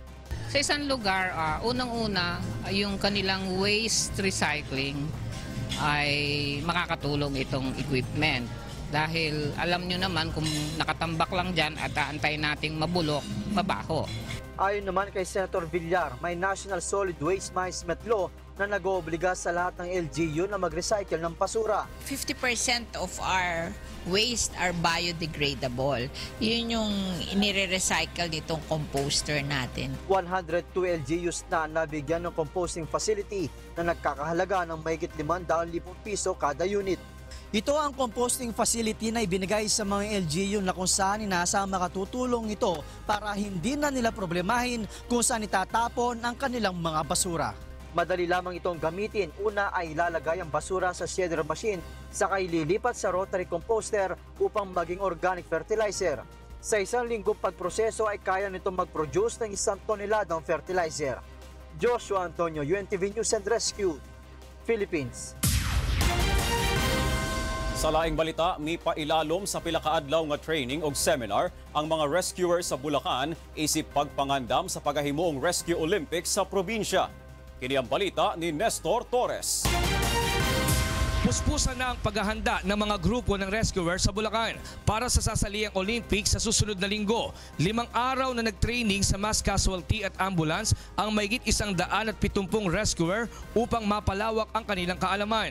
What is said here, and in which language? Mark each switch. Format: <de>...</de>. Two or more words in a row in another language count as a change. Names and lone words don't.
<tl>Sa isang lugar, unang-una, yung kanilang waste recycling ay makakatulong itong equipment. Dahil alam nyo naman kung nakatambak lang dyan at aantayin nating mabulok, mabaho. Ayon naman kay Senator Villar, may National Solid Waste Management Law na nag-oobliga sa lahat ng LGU na mag-recycle ng basura.</tl> <en>50% of our waste are biodegradable.</en> <tl>Yun yung inire-recycle nitong composter natin. 102 LGUs na nabigyan ng</tl> <en>composting facility</en> <tl>na nagkakahalaga ng mahigit 500,000 piso kada unit. Ito ang</tl> <en>composting facility</en> <tl>na ibinigay sa mga LGU na kung saan inaasang makatutulong ito para hindi na nila problemahin kung saan itatapon ang kanilang mga basura. Madali lamang itong gamitin. Una ay ilalagay ang basura sa</tl> <en>shredder machine,</en> <tl>saka ililipat sa</tl> <en>rotary composter</en> <tl>upang maging</tl> <en>organic fertilizer.</en> <tl>Sa isang linggong pagproseso ay kaya nitong mag-produce ng 1 toneladang fertilizer. Joshua Antonio, UNTV News and Rescue, Philippines.</tl> <ceb>Sa laing balita, may pailalom sa pila ka adlaw nga training o seminar ang mga rescuers sa Bulacan isip pagpangandam sa paghahimuong Rescue Olympics sa probinsya. Kini ang balita ni Nestor Torres.</ceb> <tl>Puspusan na ang paghahanda ng mga grupo ng rescuers sa Bulacan para sa sasaliang Olympics sa susunod na linggo. 5 araw na nagtraining sa</tl> <en>mass casualty</en> <tl>at ambulance ang mahigit 170 rescuer upang mapalawak ang kanilang kaalaman.</tl>